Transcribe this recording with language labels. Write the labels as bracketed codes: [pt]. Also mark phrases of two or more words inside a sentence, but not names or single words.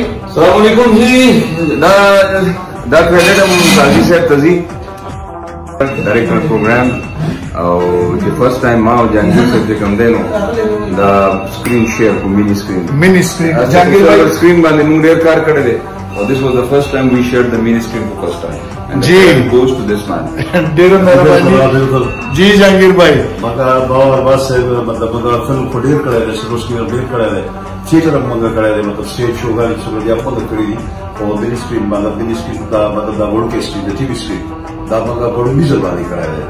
[ar] السلام علیکم جی. [ps] دا کریډټ هم قاضي صاحب ته ځي ډایرکټر پروګرام او چې [en] first time [ps] ما او جهانگیر صاحب چې کوم دی نو دا [en] screen share [ps] په [en] mini screen [ps] جهانگیر بھائی سکرین باندې موږ ډېر کار کړی دی. [en] This was the first time we shared the mini screen for first time. And the credit goes to this man. [ps] ډېر مهرباني جی جهانگیر بھائی. مګر باور بس مطلب دا فلم کو ډېر کړی دی شروع کې ډېر کړی دی تھیټر هم موږ کړی دی مطلب سټیج شوګانې چې بیا خپل کړی دي او [en] mini screen [ps] مطلب [en] mini screen [ps] دا مطلب دا وړوکی سکرین د [en] TV screen [ps] دا موږ په ډیجیټل باندې کړی دی.